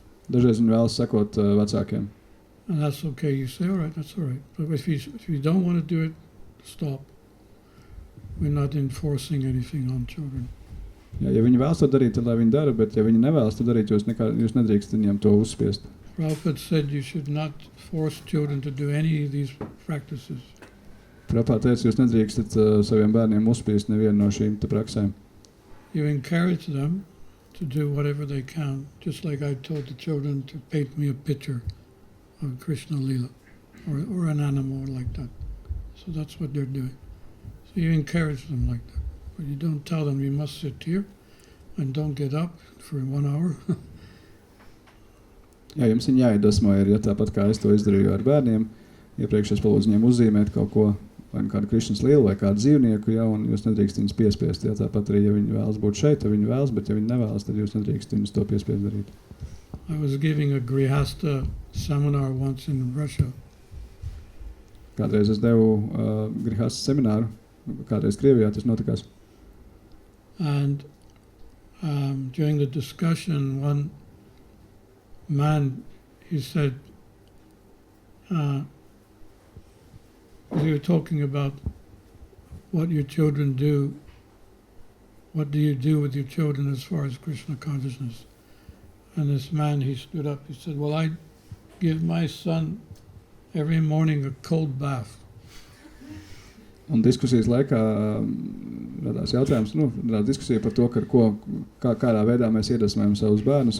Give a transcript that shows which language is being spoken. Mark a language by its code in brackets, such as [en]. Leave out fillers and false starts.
[lv] Dažreiz viņi vēlas sekot vecākiem. [en] And that's okay. You say, all right, that's all right. But if you don't want to do it, stop. We're not enforcing anything on children. [lv] Ja viņi vēlas to darīt, tad lai viņi dara, bet ja viņi nevēlas to darīt, jūs nedrīkst viņiem to uzspiest. [en] Prabhupada said you should not force children to do any of these practices. [lv] Prabhupada teica, jūs nedrīkstat saviem bērniem uzspiest nevienu no šīm te praksēm. [en] You encourage them to do whatever they can, just like I told the children to paint me a picture of Krishna Lila or an animal like that. So that's what they're doing. So you encourage them like that. But you don't tell them you must sit here and don't get up for 1 hour. [lv] Jā, jums viņi jāiedvesmo, ja tāpat kā es to izdarīju ar bērniem. Iepriekš es palūdzu viņiem uzzīmēt kaut ko, vai kādu Krišnas lielu, vai kādu dzīvnieku, ja, un jūs nedrīkst viņus piespiest. Ja, tāpat arī, ja viņi vēlas būt šeit, tad viņi vēlas, bet ja viņi nevēlas, tad jūs nedrīkst viņus to piespiest darīt. [en] I was giving a Grihasta seminar once in Russia. [lv] Kādreiz es devu Grihasta semināru, kādreiz Krievijā tas notikās. [en] And during the discussion, one man, he said, we were talking about what your children do. What do you do with your children as far as Krishna consciousness? And this man, he stood up, he said, well, I give my son every morning a cold bath. [lv] Un diskusijas laikā radās jautājums, radās diskusija par to, kādā veidā mēs iedvesmojam savus bērnus.